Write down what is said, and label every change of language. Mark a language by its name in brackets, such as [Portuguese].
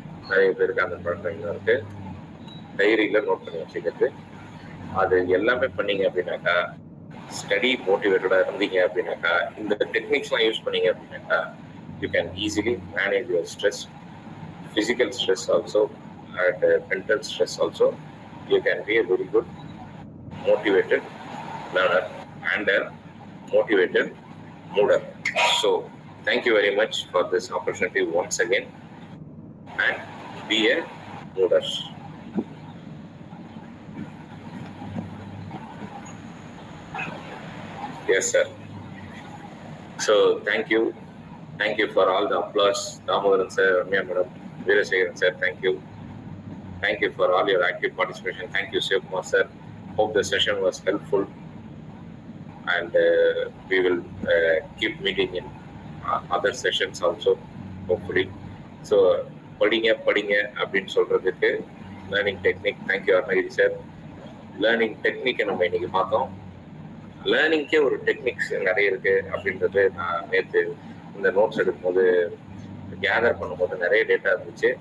[Tamil] நிறைய பேருக்கு அந்த பழக்கம் இருக்கு, டைரியில் நோட் பண்ணி வச்சுக்கிறது. அது எல்லாமே பண்ணீங்க அப்படின்னாக்கா, ஸ்டடி மோட்டிவேட்டடாக இருந்தீங்க அப்படின்னாக்கா, இந்த டெக்னிக்ஸ்லாம் யூஸ் பண்ணீங்க அப்படின்னாக்கா, [English] you can easily manage your stress, physical stress also [Tamil] and mental stress also. [English] You can be a very good motivated learner and a motivated mooder. So thank you very much for this opportunity once again, and be a mooder. Yes sir. So thank you for all the applause. Damodaran sir, Ramya madam, Veerasegaran sir, thank you for all your active participation. Thank you Shivakumar sir. Hope the session was helpful, and we will keep meeting in other sessions also, hopefully. [Tamil] So படிங்க அப்படின்னு சொல்றதுக்கு learning technique. Thank you Arunagiri sir. Learning டெக்னிக்கை நம்ம இன்னைக்கு பார்த்தோம். லேர்னிங்கே ஒரு techniques நிறைய இருக்கு அப்படின்றது நான் நேற்று இந்த நோட்ஸ் எடுக்கும்போது கேதர் பண்ணும்போது நிறைய டேட்டா இருந்துச்சு.